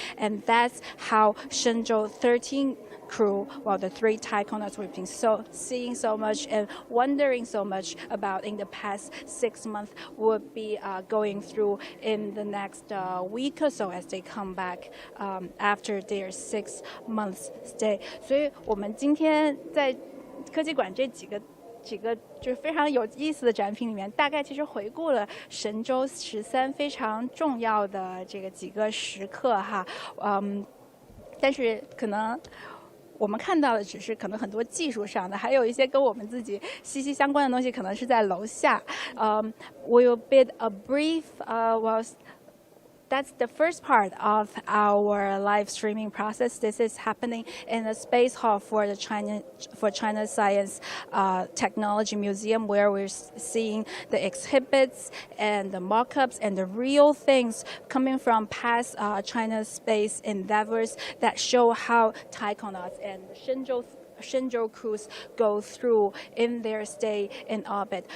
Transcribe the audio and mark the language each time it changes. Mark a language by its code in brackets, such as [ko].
[en] And that's how Shenzhou-13 crew, the 3 taikonauts we've been seeing so much and wondering so much about in the past 6 months would be going through in the next week or so as they come back after their 6 months stay. [zh] 所以我们今天在科技馆这几个就是非常有意思的展品里面，大概其实回顾了神舟13非常重要的这个几个时刻哈，但是可能我们看到的只是可能很多技术上的，还有一些跟我们自己息息相关的东西，可能是在楼下。 [en] We'll bid a brief That's the first part of our live streaming process. This is happening in the space hall for China Science Technology Museum, where we're seeing the exhibits and the mock-ups and the real things coming from past China's space endeavors that show how taikonauts and Shenzhou crews go through in their stay in orbit.